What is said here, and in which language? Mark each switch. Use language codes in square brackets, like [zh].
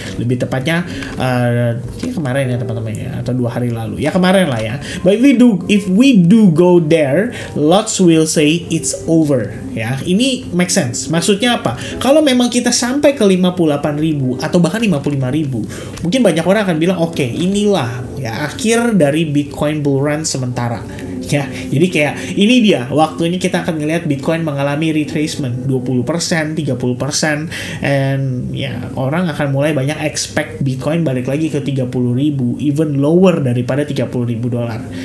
[id] Lebih tepatnya kemarin ya teman-teman ya, atau 2 hari lalu. Ya kemarin lah ya. [en] But if we do go there, lots will say it's over. [id] Ya, ini make sense. Maksudnya apa? Kalau memang kita sampai ke 58.000 atau bahkan 55.000, mungkin banyak orang akan bilang, oke, inilah ya akhir dari Bitcoin bull run sementara. Ya, jadi kayak ini dia waktunya kita akan ngelihat Bitcoin mengalami retracement 20%, 30%, and ya orang akan mulai banyak expect Bitcoin balik lagi ke 30.000, [en] even lower [id] daripada 30.000 dolar.